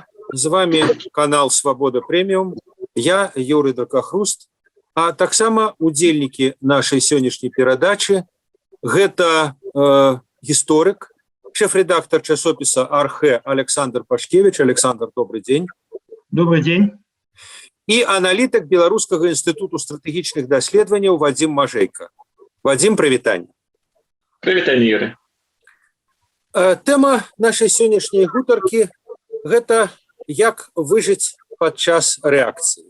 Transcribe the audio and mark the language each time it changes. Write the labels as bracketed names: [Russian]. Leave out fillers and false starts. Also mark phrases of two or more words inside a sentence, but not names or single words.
[Belarusian] З вами канал Свобода Премиум. Я Юрий Дракахруст. А таксама удзельнікі нашай сённяшняй перадачы гэта гісторык, шеф-редактор часопіса Архэ Александр Пашкевич. [Russian] Александр, добрый день. Добрый день. [Belarusian] І аналітык Беларускага інстытуту стратэгічных даследаванняў Вадзім Мажэйка. Вадзім, прывітанне. Прывітанне, Юрий. Тэма нашай сённяшняй гутаркі гэта як выжыць падчас рэакцыі.